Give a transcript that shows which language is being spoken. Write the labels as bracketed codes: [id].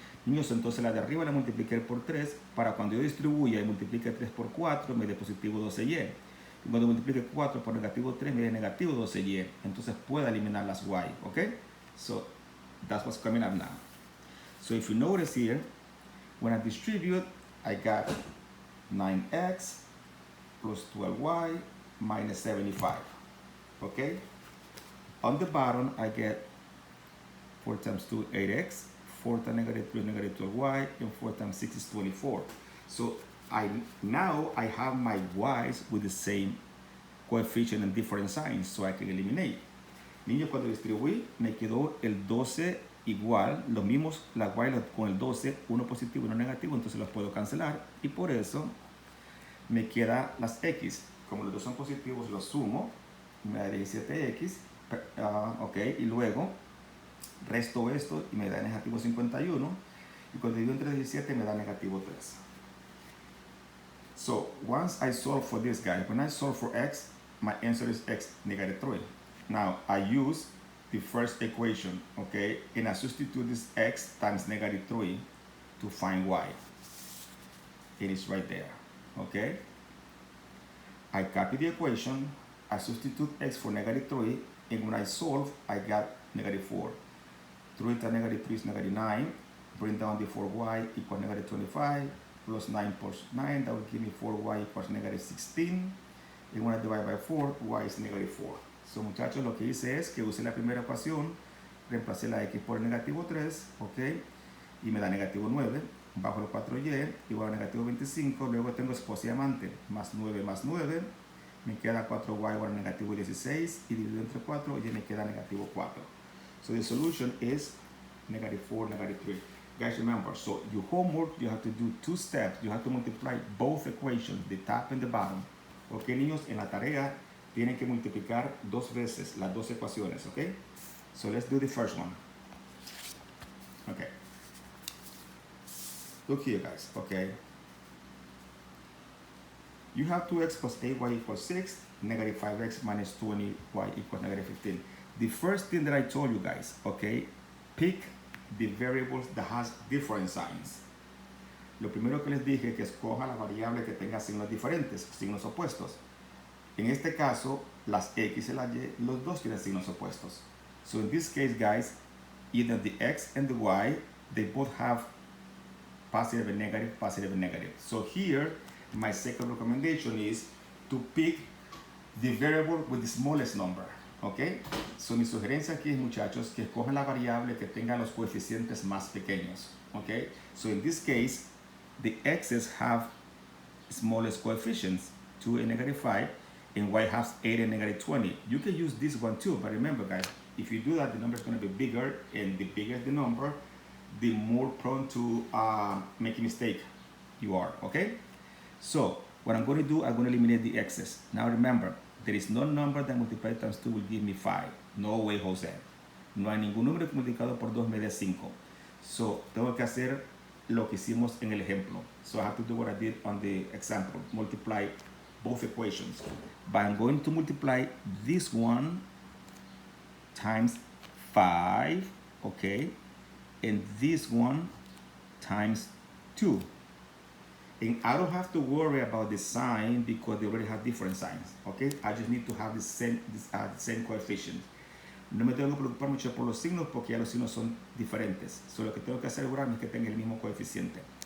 [es] Niños, entonces la de arriba la multipliqué por 3, para cuando yo distribuya y multiplique 3 por 4, me dé positivo 12y. Y cuando multiplique 4 por negativo 3, me dé negativo 12y. Entonces puedo eliminar las y, okay? [en] So, that's what's coming up now. So if you notice here, when I distribute, I got 9x plus 12y minus 75, okay? On the bottom, I get 4 times 2, 8x. 4 times negative 3 is negative 12y, and 4 times 6 is 24. So now I have my y's with the same coefficient and different signs, so I can eliminate. [es] Niños, cuando distribuí, me quedó el 12 igual, los mismos, la y con el 12, uno positivo y uno negativo, entonces los puedo cancelar, y por eso me queda las x. Como los dos son positivos, los sumo, me da 17x, ok, y luego resto esto y me da negativo 51, y cuando divido entre 17 me da negativo 3. [en] So once I solve for this guy, when I solve for x, my answer is x negative 3. Now I use the first equation, okay, and I substitute this x times negative 3 to find y. It is right there, okay. I copy the equation, I substitute x for negative 3, and when I solve, I got negative 4. 3 times negative 3 is negative 9. Bring down the 4y equals negative 25. Plus 9 plus 9, that will give me 4y equals negative 16. And when I divide by 4, y is negative 4. [es] So muchachos, lo que hice es que usé la primera ecuación, reemplacé la x por el negativo 3, ok, y me da negativo 9. Bajo el 4y igual a negativo 25. Luego tengo esposa y amante, más 9 más 9. Me queda 4y igual a negativo 16. Y dividido entre 4, y me queda negativo 4. [en] So the solution is negative 4, negative 3. Guys, remember, so your homework, you have to do 2 steps. You have to multiply both equations, the top and the bottom. [es] Ok, niños, en la tarea tienen que multiplicar 2 veces las 2 ecuaciones, ok? [en] So let's do the first one. Okay. Look here, guys, okay? You have 2x plus 8y equals 6, negative 5x minus 20y equals negative 15. The first thing that I told you guys, okay, pick the variables that has different signs. [es] Lo primero que les dije que escoja la variable que tenga signos diferentes, signos opuestos. En este caso, las x y las y, los dos tienen signos opuestos. [en] So in this case, guys, either the x and the y, they both have positive and negative, positive and negative. So here, my second recommendation is to pick the variable with the smallest number. [es] Ok, so mi sugerencia aquí, muchachos, que escojan la variable que tenga los coeficientes más pequeños. [en] Ok, so in this case, the x's have smallest coefficients, 2 and negative 5, and y has 8 and negative 20. You can use this one too, but remember, guys, if you do that, the number is going to be bigger, and the bigger the number, the more prone to make a mistake you are. Okay, so what I'm going to do, I'm going to eliminate the x's. Now remember, There is no number that multiplied times 2 will give me 5. No way, José. [es] No hay ningún número que multiplicado por 2 me dé 5. So, tengo que hacer lo que hicimos en el ejemplo. [en] So, I have to do what I did on the example. Multiply both equations. But I'm going to multiply this one times 5, okay? And this one times 2. And I don't have to worry about the sign because they already have different signs, okay? I just need to have the same coefficient. [es] No me tengo que preocupar mucho por los signos porque ya los signos son diferentes. So lo que tengo que asegurarme es que tenga el mismo coeficiente.